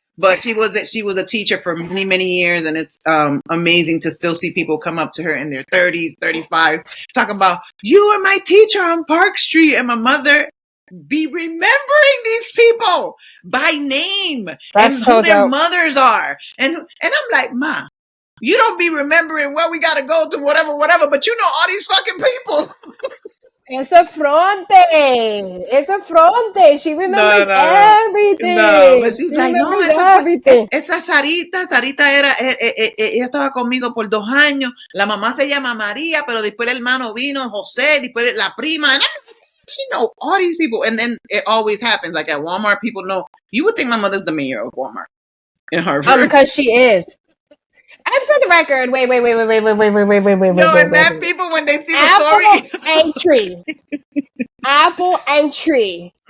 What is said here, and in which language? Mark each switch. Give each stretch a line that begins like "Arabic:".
English: But she was a teacher for many, many years, and it's amazing to still see people come up to her in their 30s, 35, talking about, you were my teacher on Park Street, and my mother be remembering these people by name. That's and who their mothers are. And I'm like, Ma, you don't be remembering where we got to go to whatever, but you know all these fucking people. It's a fronte. She remembers everything. No, but she's like,
Spanish: no, esa Sarita era, ella estaba conmigo por 2 años. La mamá se llama María, pero después el hermano vino, José, después la prima.
English: And she know all these people. And then it always happens. Like at Walmart, people know. You would think my mother's the mayor of Walmart in Harvard. Because she is. And for the record, wait. No, and that people, when they see the story. Apple entry.